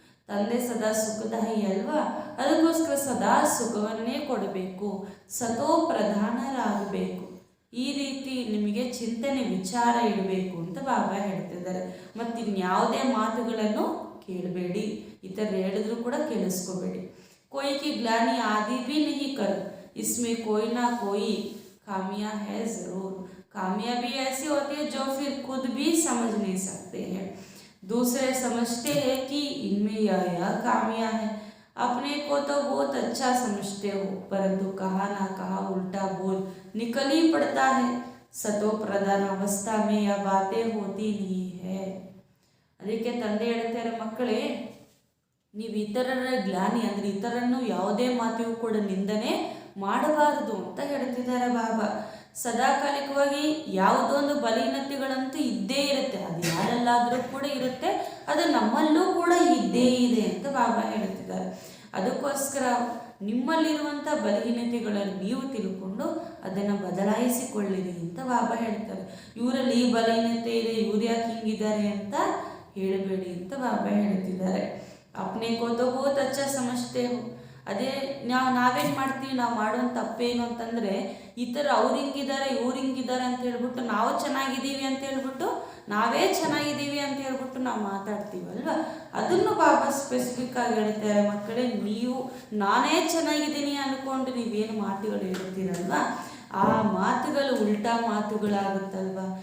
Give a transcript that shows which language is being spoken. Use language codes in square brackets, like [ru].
[kn] ತಂದೆ ಸದಾ ಸುಖದಾಯಿ ಅಲ್ವಾ, ಅದಕ್ಕೋಸ್ಕರ ಸದಾ ಸುಖವನ್ನೇ ಕೊಡಬೇಕು, ಸತೋ ಪ್ರಧಾನರಾಗಬೇಕು. ಈ ರೀತಿ ನಿಮಗೆ ಚಿಂತನೆ ವಿಚಾರ ಇಡಬೇಕು ಅಂತ ಬಾಬಾ ಹೇಳ್ತಿದ್ದಾರೆ. ಮತ್ತಿನ್ಯಾವುದೇ ಮಾತುಗಳನ್ನು ಕೇಳಬೇಡಿ, ಇತರರು ಹೇಳಿದ್ರು ಕೂಡ ಕೇಳಿಸ್ಕೋಬೇಡಿ. [hi] कोई की ग्लानि आदि भी नहीं कर, इसमें कोई ना कोई खामियां है ज़रूर. खामियां भी ऐसी होती है जो फिर खुद भी समझ नहीं सकते हैं. दूसरे समझते हैं कि इनमें यह खामियां है. अपने को तो बहुत अच्छा समझते हो, परंतु कहा ना कहा उल्टा बोल निकल ही पड़ता है. सतो प्रधान अवस्था में यह बातें होती नहीं है. [kn] ಅದಕ್ಕೆ ತಂದೆ ಹೇಳ್ತಾರೆ, ಮಕ್ಕಳೇ ನೀವು ಇತರರ ಗ್ಲಾನಿ ಅಂದರೆ ಇತರನ್ನು ಯಾವುದೇ ಮಾತಿಗೂ ಕೂಡ ನಿಂದನೆ ಮಾಡಬಾರದು ಅಂತ ಹೇಳ್ತಿದ್ದಾರೆ ಬಾಬಾ. ಸದಾಕಾಲಿಕವಾಗಿ ಯಾವುದೊಂದು ಬಲಹೀನತೆಗಳಂತೂ ಇದ್ದೇ ಇರುತ್ತೆ, ಅದು ಯಾರಲ್ಲಾದರೂ ಕೂಡ ಇರುತ್ತೆ, ಅದು ನಮ್ಮಲ್ಲೂ ಕೂಡ ಇದ್ದೇ ಇದೆ ಅಂತ ಬಾಬಾ ಹೇಳ್ತಿದ್ದಾರೆ. ಅದಕ್ಕೋಸ್ಕರ ನಿಮ್ಮಲ್ಲಿರುವಂಥ ಬಲಹೀನತೆಗಳನ್ನು ನೀವು ತಿಳ್ಕೊಂಡು ಅದನ್ನು ಬದಲಾಯಿಸಿಕೊಳ್ಳಿರಿ ಅಂತ ಬಾಬಾ ಹೇಳ್ತಾರೆ. ಇವರಲ್ಲಿ ಈ ಬಲಹೀನತೆ ಇದೆ, ಇವ್ರು ಯಾಕೆ ಹಿಂಗಿದ್ದಾರೆ ಅಂತ ಹೇಳಬೇಡಿ ಅಂತ ಬಾಬಾ ಹೇಳ್ತಿದ್ದಾರೆ. [hi] अपने को तो बहुत अच्छा समझते हो. [kn] ಅದೇ ನಾವೇನು ಮಾಡ್ತೀವಿ, ನಾವು ಮಾಡುವಂಥ ತಪ್ಪೇನು ಅಂತಂದರೆ ಈ ಥರ ಅವ್ರು ಹಿಂಗಿದ್ದಾರೆ ಇವ್ರು ಹಿಂಗಿದ್ದಾರೆ ಅಂತ ಹೇಳ್ಬಿಟ್ಟು ನಾವು ಚೆನ್ನಾಗಿದ್ದೀವಿ ಅಂತ ಹೇಳ್ಬಿಟ್ಟು ನಾವೇ ಚೆನ್ನಾಗಿದ್ದೀವಿ ಅಂತ ಹೇಳ್ಬಿಟ್ಟು ನಾವು ಮಾತಾಡ್ತೀವಲ್ವ. ಅದನ್ನು ಬಾಬಾ ಸ್ಪೆಸಿಫಿಕ್ ಆಗಿ ಹೇಳ್ತಾರೆ, ಮಕ್ಕಳೇ ನೀವು ನಾನೇ ಚೆನ್ನಾಗಿದ್ದೀನಿ ಅಂದ್ಕೊಂಡು ನೀವೇನು ಮಾತುಗಳು ಹೇಳ್ತೀರಲ್ವ, ಆ ಮಾತುಗಳು ಉಲ್ಟಾ ಮಾತುಗಳಾಗುತ್ತಲ್ವ.